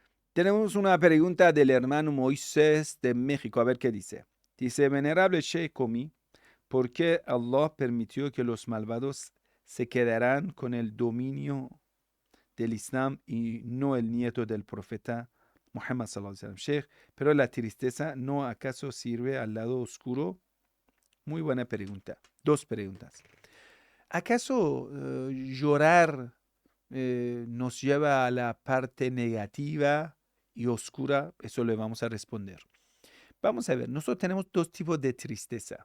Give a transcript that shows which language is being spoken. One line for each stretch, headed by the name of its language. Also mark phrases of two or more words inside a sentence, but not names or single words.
Spanish: Tenemos una pregunta del hermano Moisés de México, a ver qué dice. Dice, venerable Sheikh Komi, ¿por qué Allah permitió que los malvados se quedaran con el dominio del Islam y no el nieto del profeta Muhammad
Arabic: صلى الله عليه وسلم?
Spanish: Sheikh, pero la tristeza no acaso sirve al lado oscuro. Muy buena pregunta. Dos preguntas. ¿Acaso llorar nos lleva a la parte negativa y oscura? Eso le vamos a responder. Vamos a ver, nosotros tenemos dos tipos de tristeza.